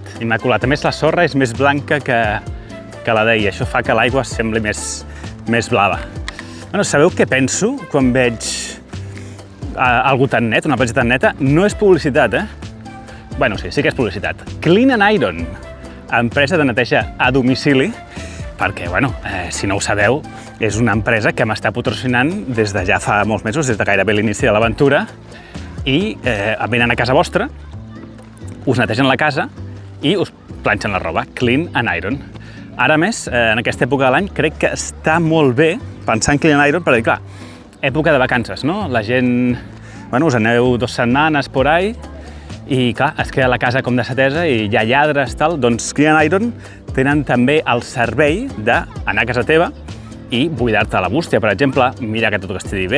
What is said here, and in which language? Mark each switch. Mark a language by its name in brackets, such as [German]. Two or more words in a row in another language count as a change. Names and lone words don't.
[Catalan] A més, la sorra és més blanca que la d'ahir. Això fa que l'aigua sembli més blava. Bueno, sabeu què penso quan veig algú tan net, una platja tan neta? No és publicitat, Bueno, sí que és publicitat. Clean and Iron, empresa de neteja a domicili, perquè, bueno, si no ho sabeu, és una empresa que m'està patrocinant des de ja fa molts mesos, des de gairebé l'inici de l'aventura, i venen a casa vostra, us netegen la casa i us planxen la roba, clean and iron. Ara més, en aquesta època de l'any, crec que està molt bé pensar en clean and iron, perquè, clar, època de vacances, no? La gent, bueno, us aneu 2 setmanes [Spanish] por ahí, [Catalan] i clar, es queda la casa com desatesa i hi ha lladres, tal, doncs Clean Iron tenen també el servei d'anar a casa teva i buidar-te la bústia, per exemple, mira que tot estigui bé.